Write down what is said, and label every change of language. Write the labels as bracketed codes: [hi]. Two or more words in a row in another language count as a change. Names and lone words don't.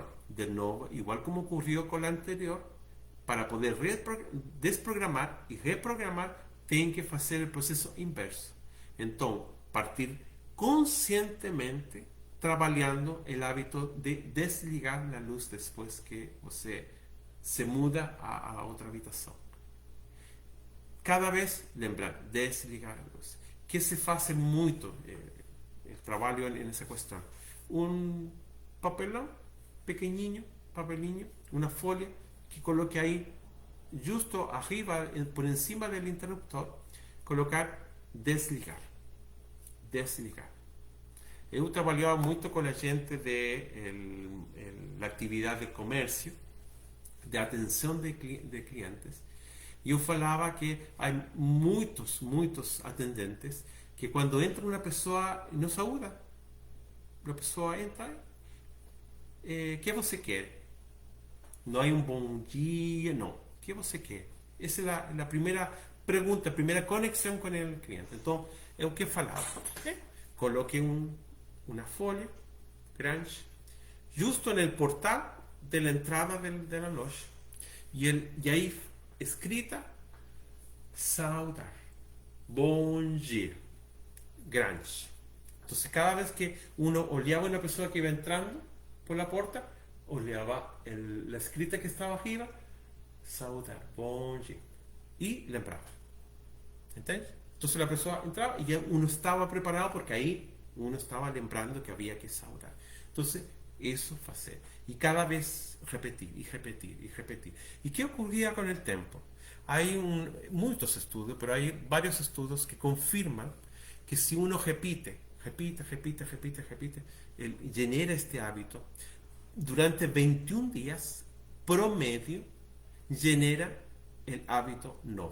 [es] De nuevo, igual como ocurrió con la anterior, para poder desprogramar y reprogramar, tienen que hacer el proceso inverso. Entonces, partir conscientemente trabajando el hábito de desligar la luz después que usted se muda a otra habitación. Cada vez, lembrar, desligar la luz. Que se hace mucho el trabajo en esa cuestión. Un papelón pequeñinho, papelinho, una folia que coloque ahí justo arriba, por encima del interruptor, colocar desligar. Desligar. [pt] Eu trabalhava muito com a gente de la actividade de comércio, de atenção de clientes, e eu falava que há muitos atendentes que quando entra uma pessoa não saúda. A pessoa entra, que você quer? Não há bom dia, não. O que você quer? Essa é a primeira pergunta, a primeira conexão com o cliente. Então, é o que falava. Coloque uma folha grande justo no portal [es] de la entrada de la [pt] loja y ahí escrita saudar, bom dia, grande. [es] Entonces cada vez que uno oleaba a una persona que iba entrando por la puerta, oleaba la escrita que estaba arriba, [pt] saudar, bom dia, [es] y la entraba. ¿Entiendes? Entonces la persona entraba y ya uno estaba preparado porque ahí uno estaba lembrando que había que saudar. Entonces, eso fue hacer. Y cada vez repetir, y repetir, y repetir. ¿Y qué ocurría con el tiempo? Hay muchos estudios, pero hay varios estudios que confirman que si uno repite, genera este hábito, durante 21 días, promedio, genera el hábito nuevo.